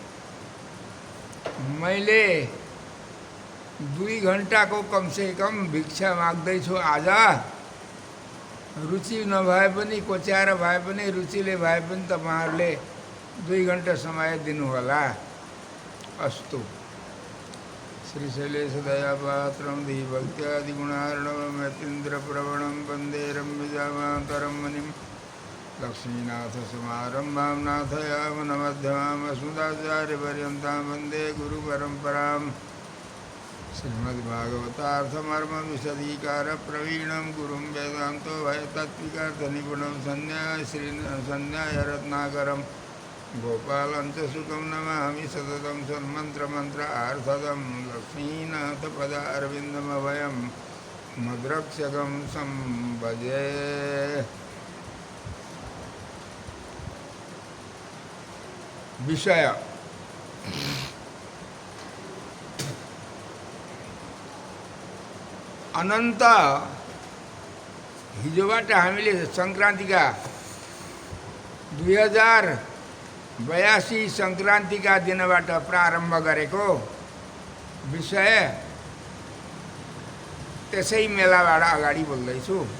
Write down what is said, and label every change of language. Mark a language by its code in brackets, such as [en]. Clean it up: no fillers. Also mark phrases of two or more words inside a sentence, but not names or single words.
[ne] मैले 2 घन्टाको कमसेकम भिक्षा माग्दैछु आज। रुचि नभए पनि, कोच्याएर भए पनि, रुचिले भए पनि तपाईहरुले 2 घन्टा समय दिनुहोला। अस्तु। [sa] श्री शैलेश दयापात्रं धीभक्त्यादिगुणार्णवं यतीन्द्रप्रवणं वन्दे रम्यजामातरं मुनिं लक्ष्मीनाथसमारम्भां नाथयामुनमध्यमाम् अस्मदाचार्यपर्यन्तां वन्दे गुरुपरम्पराम्। श्रीमद्भागवतार्थमर्मविशदीकारप्रवीणं गुरुं वेदान्तो भयतात्विकार्थनिपुणं सन्न्यायरत्नाकरं गोपालं च सुखं नमामि सततं सन्मन्त्रमन्त्रार्थदं। लक्ष्मीनाथपदारविन्दमभयं मद्रक्षकं संभजे। [ne] विषय अनन्त। हिजोबाट हामीले संक्रान्तिका 2082 संक्रान्तिका दिनबाट प्रारम्भ गरेको विषय त्यसै मेलाबाट अगाडि बोल्दैछु।